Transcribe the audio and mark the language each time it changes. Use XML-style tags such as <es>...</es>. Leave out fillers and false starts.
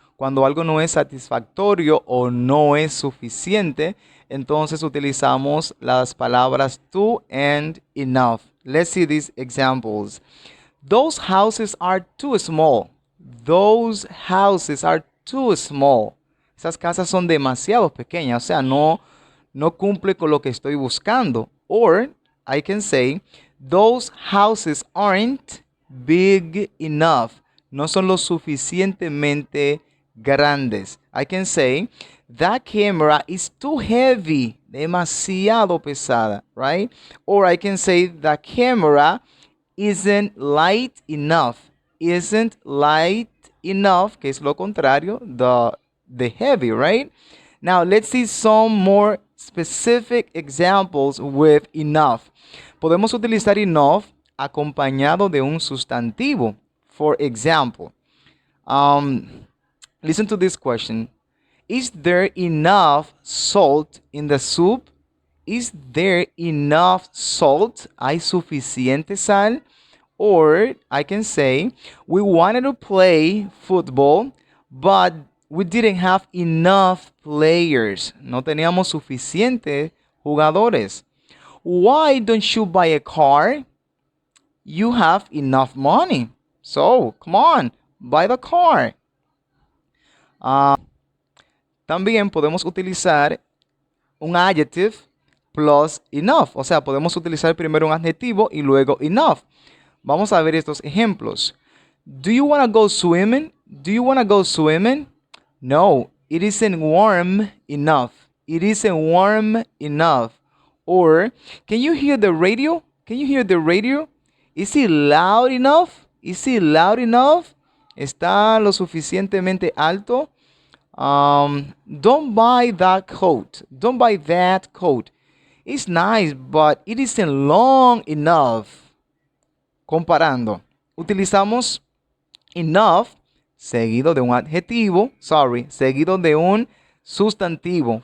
<es>Cuando algo no es satisfactorio o no es suficiente, entonces utilizamos las palabras to and enough.</es> <en>Let's see these examples. Those houses are too small. Those houses are too small.</en> <es>Esas casas son demasiado pequeñas, o sea, no cumple con lo que estoy buscando.</es> <en>Or I can say, those houses aren't big enough.</en> <es>No son lo suficientemente grandes.</es> <en>I can say, that camera is too heavy.</en> <es>Demasiado pesada,</es> <en>right? Or I can say, the camera isn't light enough. Isn't light enough,</en> <es>que es lo contrario,</es> <en>the heavy, right? Now let's see some more specific examples with enough.</en> <es>Podemos utilizar enough acompañado de un sustantivo.</es> <en>For example, listen to this question. Is there enough salt in the soup? Is there enough salt?</en> <es>¿Hay suficiente sal?</es> <en>Or I can say, we wanted to play football, but we didn't have enough players.</en> <es>No teníamos suficientes jugadores.</es> <en>Why don't you buy a car? You have enough money. So, come on, buy the car.</en> <es>También podemos utilizar un adjective plus enough. O sea, podemos utilizar primero un adjetivo y luego enough. Vamos a ver estos ejemplos.</es> <en>Do you want to go swimming? Do you want to go swimming? No, it isn't warm enough. It isn't warm enough. Or, can you hear the radio? Can you hear the radio? Is it loud enough? Is it loud enough?</en> <es>¿Está lo suficientemente alto?</es> <en>Don't buy that coat. Don't buy that coat. It's nice, but it isn't long enough.</en> <es>Comparando, utilizamos enough seguido de un adjetivo, seguido de un sustantivo.</es>